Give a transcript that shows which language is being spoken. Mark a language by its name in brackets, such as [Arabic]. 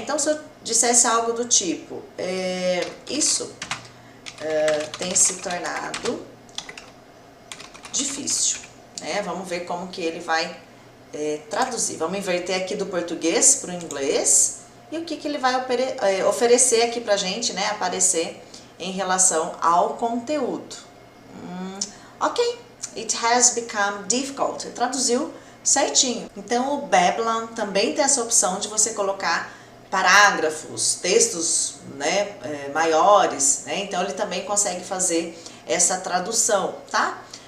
[Portuguese] Então, se eu dissesse algo do tipo, isso tem se tornado difícil, né, vamos ver como que ele vai traduzir. Vamos inverter aqui do português para o inglês. E o que ele vai oferecer aqui pra gente, né, aparecer em relação ao conteúdo. [English] Ok, it has become difficult. [Portuguese] Ele traduziu certinho. Então, o Babylon também tem essa opção de você colocar parágrafos, textos, né, maiores, né? Então, ele também consegue fazer essa tradução, tá?